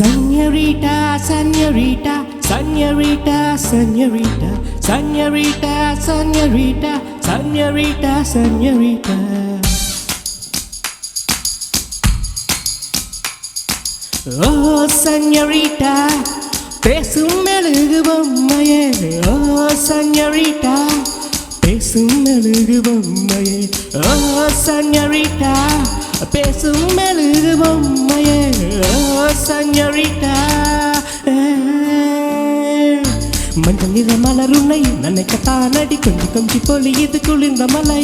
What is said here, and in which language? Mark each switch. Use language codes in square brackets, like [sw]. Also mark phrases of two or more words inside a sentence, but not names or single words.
[es] Señorita, señorita, señorita, señorita, señorita, señorita, señorita, señorita. Oh, señorita, [ta] பேசும் மெழுகு பொம்மையே. [es] Oh, señorita, [ta] பேசும் மெழுகு பொம்மையே. [es] Oh, señorita, [ta] பேசும் மெழுகு பொம்மையே. [es] Oh, señorita. [ta] மஞ்சள் நிற மலர் உன்னை நினைக்கத்தானடி, கொஞ்சி கொஞ்சி பொழியுது குளிர்ந்த மலை.